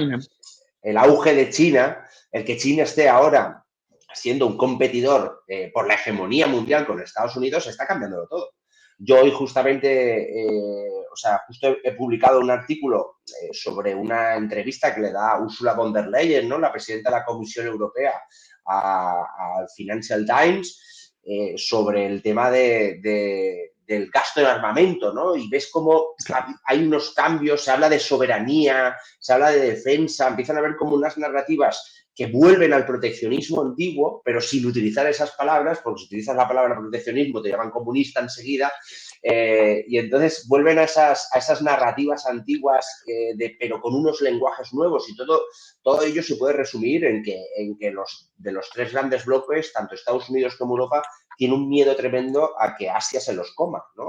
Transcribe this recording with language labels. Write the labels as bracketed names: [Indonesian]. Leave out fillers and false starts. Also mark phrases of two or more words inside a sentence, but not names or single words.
[Spanish] China. el auge de China, el que China esté ahora siendo un competidor por la hegemonía mundial con Estados Unidos, está cambiándolo todo. Yo hoy justamente, justo he publicado un artículo sobre una entrevista que le da Ursula von der Leyen, ¿no? La presidenta de la Comisión Europea, al Financial Times, sobre el tema del gasto en armamento, ¿no? Y ves cómo hay unos cambios, se habla de soberanía, se habla de defensa, empiezan a haber como unas narrativas que vuelven al proteccionismo antiguo, pero sin utilizar esas palabras, porque si utilizas la palabra proteccionismo te llaman comunista enseguida, y entonces vuelven a esas narrativas antiguas, pero con unos lenguajes nuevos, y todo ello se puede resumir en que de los tres grandes bloques, tanto Estados Unidos como Europa, tiene un miedo tremendo a que Asia se los coma, ¿no?